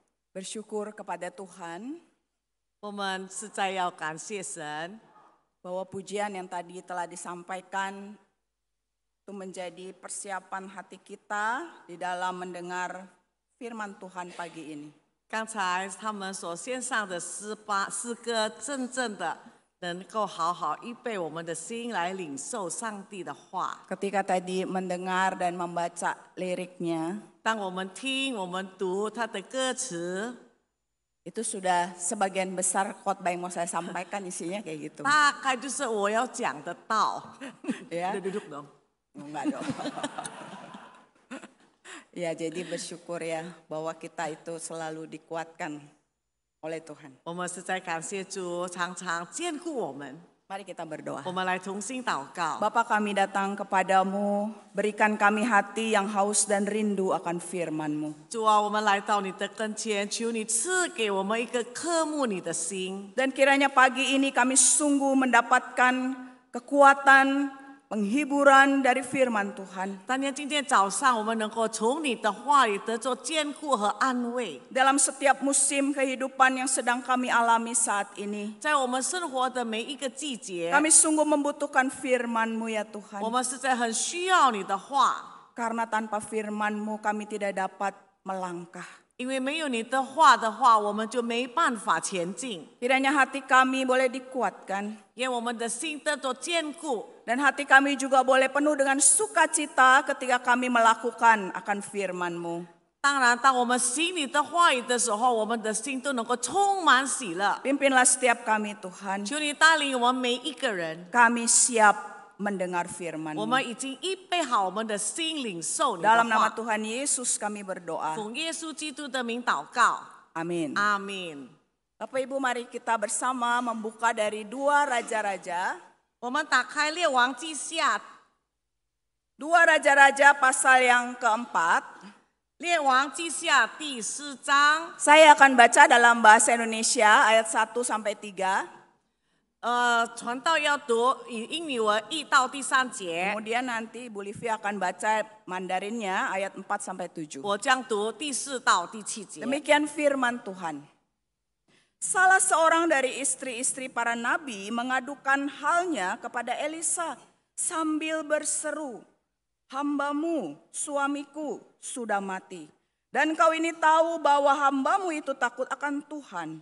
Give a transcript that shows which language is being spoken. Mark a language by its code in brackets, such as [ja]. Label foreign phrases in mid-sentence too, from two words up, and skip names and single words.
[id] Bersyukur kepada Tuhan [zh] 我们实在要感谢神， [id] bahwa pujian yang tadi telah disampaikan itu menjadi persiapan hati kita di dalam mendengar firman Tuhan pagi ini. [zh] 刚才他们所献上的诗歌，真正的能够好好预备我们的心来领受上帝的话。 [id] Ketika tadi mendengar dan membaca liriknya, [zh] 当我们听、我们读他的歌词， [id] itu sudah sebagian besar khotbah yang mau saya sampaikan isinya kayak gitu. [zh] 大概就是我要讲的道。 [id] Ya, Duduk dong. enggak dong. Ya, jadi bersyukur ya bahwa kita itu selalu dikuatkan oleh Tuhan. [zh] 我们实在感谢主，常常眷顾我们。 [id] Mari kita berdoa. [zh] 我们来同心祷告。 [id] Bapa, kami datang kepadamu, berikan kami hati yang haus dan rindu akan firman-Mu. [zh] 主啊，我们来到你的跟前，求你赐给我们一个渴慕你的心。 [id] Dan kiranya pagi ini kami sungguh mendapatkan kekuatan, penghiburan dari firman Tuhan. [zh] 但愿今天早上我们能够从你的话语得着坚固和安慰， [id] Dalam setiap musim kehidupan yang sedang kami alami saat ini, [zh] 在我们生活的每一个季节， [id] kami sungguh membutuhkan firman-Mu ya [zh] 我 [id] Tuhan. [zh] 们实在很需要你的话， [id] Karena tanpa firman-Mu kami tidak dapat melangkah. [zh] 因为没有你的话的话，我们就没办法前进。 [id] Kiranya hati kami boleh dikuatkan. [zh] 愿我们的心得着坚固， [id] Dan hati kami juga boleh penuh dengan sukacita ketika kami melakukan akan firman-Mu. [zh] 当然，当我们行你的话语的时候，我们的心都能够充满喜乐。 [id] Pimpinlah setiap kami Tuhan. [zh] 求你带领我们每一个人， [id] Kami siap mendengar [zh] 我 [id] firman-Mu. [zh] 们已经预备好我们的心领受你的 [id] Dalam nama [zh] 话。 [id] Tuhan Yesus kami berdoa. [zh] 奉耶稣基督的名祷告， [id] Amin. [zh] 阿门。 [id] Bapak Ibu, mari kita bersama membuka dari 2 Raja-Raja. [zh] 我们打开列王记下， [id] 2 Raja-Raja pasal yang keempat. [zh] 列王记下第4章。 [id] Saya akan baca dalam bahasa Indonesia ayat 1 sampai 3. [zh] 传道要读以英语文1到第3节， [id] Kemudian nanti Bu Livi akan baca Mandarinnya ayat 4 sampai 7. [zh] 我将读第4到第7节。 [id] Demikian firman Tuhan. Salah seorang dari istri-istri para nabi mengadukan halnya kepada Elisa sambil berseru, "Hambamu, suamiku, sudah mati. Dan kau ini tahu bahwa hambamu itu takut akan Tuhan.